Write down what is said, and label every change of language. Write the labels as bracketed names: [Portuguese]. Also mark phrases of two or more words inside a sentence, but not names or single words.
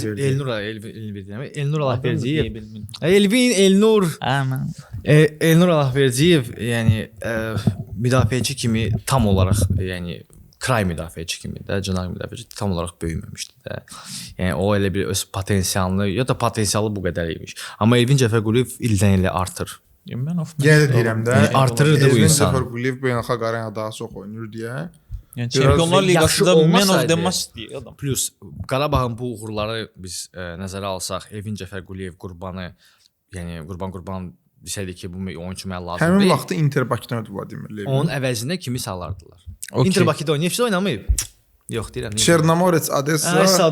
[Azerbaijani] Allahverdiyev yəni müdafiəçi kimi tam olaraq yəni kray müdafiəçi kimi də, cinah müdafiəçi tam olaraq böyüməmişdi də. Yəni o elə bir öz potensialını, ya da potensialı bu qədər imiş. Amma Elvin Cəfərquliyev ildən ilə artır. Yenə də deyirəm də, artırırdı bu insan. Elvin Cəfərquliyev beynəlxalq arenada daha çox oynayır deyə. Yəni Çempionlar yaxşı Liqasında [English] man of [Azerbaijani] olmasaydı- [English] the match [Azerbaijani] deyir adam. Plus Qarabağın bu uğurları biz nəzərə alsaq, Evin Cəfər Quliyev Qurbanı, yəni Qurban desəydik ki, bu oyunçu mənə lazımdır. Həmin vaxtda Inter Bakıdan ödü Vladimir Levin. Onun əvəzinə kimi salardılar. Okay. Inter Bakıda oynayıb, oynamayıb. Yox deyirəm. Çernomorets, Odessa,